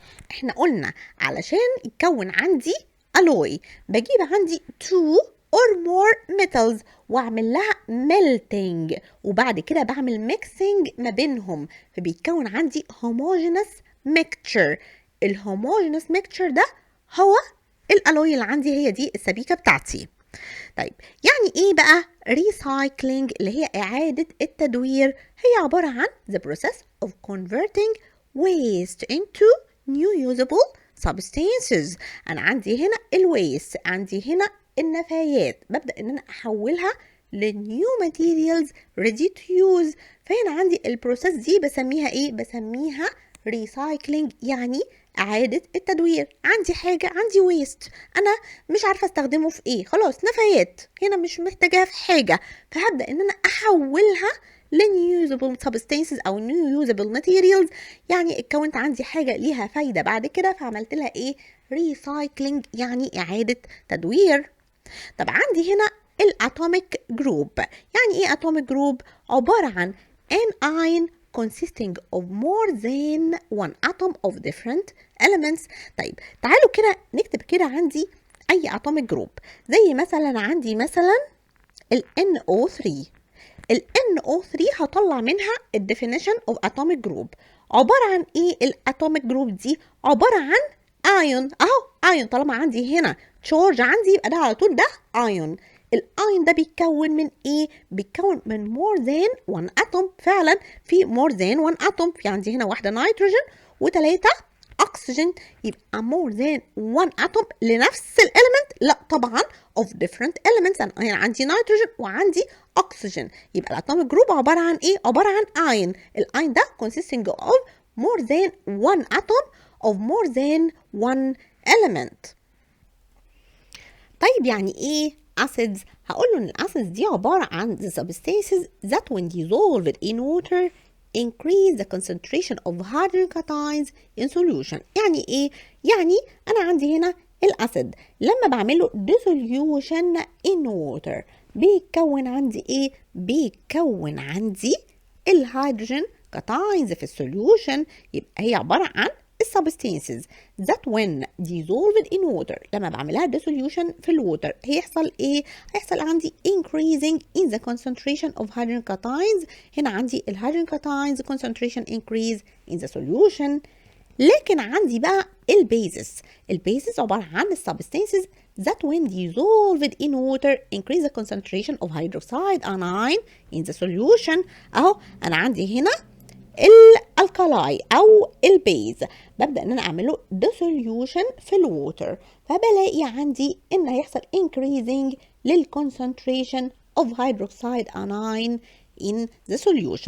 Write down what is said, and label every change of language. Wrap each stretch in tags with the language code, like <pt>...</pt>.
<ar>احنا قلنا علشان يتكون عندي الوي بجيب عندي</ar> <en>2 or more metals</en> <ar>واعمل لها melting، وبعد كده بعمل mixing ما بينهم، فبيتكون عندي</ar> <en>homogeneous mixture.</en> <ar>الهوموجينس ميكتشر ده هو الالوي اللي عندي، هي دي السبيكه بتاعتي. طيب يعني ايه بقى ريسايكلينج؟ اللي هي اعاده التدوير. هي عباره عن</ar> <en>the process of converting waste into new usable substances.</en> <ar>انا عندي هنا الويست، عندي هنا النفايات، ببدا ان انا احولها لنيو ماتيريالز</ar> <en>ready to use.</en> <ar>فهنا عندي البروسيس دي بسميها ايه؟ بسميها ريسايكلينج، يعني اعاده التدوير. عندي حاجه، عندي ويست، انا مش عارفه استخدمه في ايه، خلاص نفايات هنا مش محتاجاها في حاجه، فهبدا ان انا احولها لنيوزابل سبستانسز او نيوزابل ماتيريالز. يعني اتكونت عندي حاجه ليها فايده بعد كده، فعملت لها ايه؟ ريسايكلينج، يعني اعاده تدوير. طب عندي هنا الاتوميك جروب. يعني ايه اتوميك جروب؟ عباره عن</ar> <en>an ion consisting of more than one atom of different elements.</en> <ar>طيب تعالوا كده نكتب كده عندي اي atomic group. زي مثلا عندي مثلا ال NO3. ال NO3 هطلع منها ال definition of atomic group. عبارة عن ايه الاتوميك جروب دي؟ عبارة عن ايون. اهو ايون، طالما عندي هنا تشارج عندي يبقى ده على طول ده ايون. الايون ده بيتكون من ايه؟ بيتكون من</ar> <en>more than one atom.</en> <ar>فعلا في</ar> <en>more than one atom،</en> <ar>في عندي هنا واحدة نيتروجين وثلاثة اكسجين، يبقى more than one atom لنفس الاليمنت؟ لا طبعا</ar> <en>of different elements.</en> <ar>انا هنا عندي نيتروجين وعندي اكسجين، يبقى الاتوميك جروب عباره عن ايه؟ عباره عن اين. الاين ده</ar> <en>consisting of more than one atom of more than one element.</en> <ar>طيب يعني ايه</ar> <en>acids؟</en> <ar>هقول له ان الاسيدز دي عباره عن</ar> <en>the substances that when dissolved in water increase the concentration of hydrogen cations in solution.</en> <ar>يعني ايه؟ يعني انا عندي هنا الاسيد لما بعمله dissolution</ar> <en>in water</en> <ar>بيتكون عندي ايه؟ بيتكون عندي الهيدروجين كاتاينز في السوليوشن. يبقى هي عباره عن السبستانسز</ar> <en>that when dissolved in water،</en> <ar>لما بعملها</ar> <en>dissolution</en> <ar>في الووتر هيحصل ايه؟ هيحصل عندي</ar> <en>increasing in the concentration of hydrogen cations.</en> <ar>هنا عندي الهيدروجين</ar> <en>cations concentration increase in the solution.</en> <ar>لكن عندي بقى البيزس عبارة عن السبستانسز</ar> <en>that when dissolved in water increase the concentration of hydroxide anion in the solution.</en> <ar>اهو انا عندي هنا الالكالاي او البيز، ببدا ان انا اعمله dissolution في الووتر، فبلاقي عندي ان هيحصل increasing لل</ar> <en>concentration of hydroxide anion in the solution.</en>